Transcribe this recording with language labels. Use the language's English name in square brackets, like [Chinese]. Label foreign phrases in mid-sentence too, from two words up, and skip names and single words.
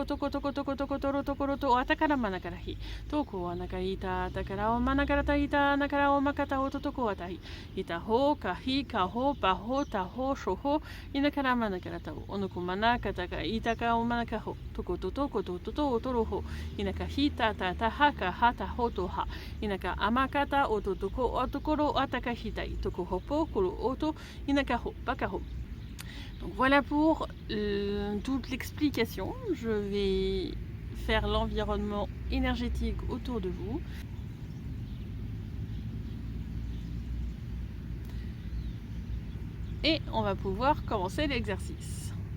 [French] to atakara manakara hi toko anaka ita takara o manakarata ita nakara o makata o totoko atahi ita ho kahi ka ho pa ho ta ho sho ho inakara manakarata o onoko manakata ka itaka o manaka ho toko o toro ho inaka hita ta haka hata ho to ha inaka amakata o totoko o tokoro ataka hitai toko hopo koro oto inaka ho baka ho. Donc voilà pour toute l'explication. Je vais faire l'environnement énergétique autour de vous. Et on va pouvoir commencer l'exercice.